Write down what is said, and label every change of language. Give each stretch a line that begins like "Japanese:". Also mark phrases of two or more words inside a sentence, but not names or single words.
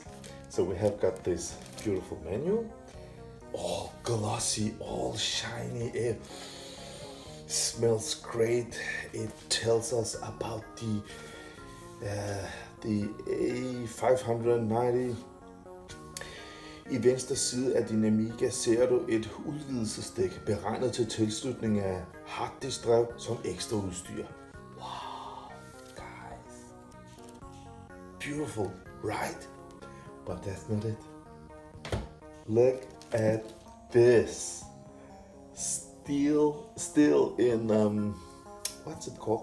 English: So we have got this beautiful menu, all glossy, all shiny. It smells great. It tells us about the A590.
Danish: I venstre side af din Amiga ser du et udvidelsesdæk beregnet til tilslutning af harddiskdrev som ekstra udstyr.
English: Wow, guys. Beautiful, right? But that's not it. Look at this. Still in, what's it called?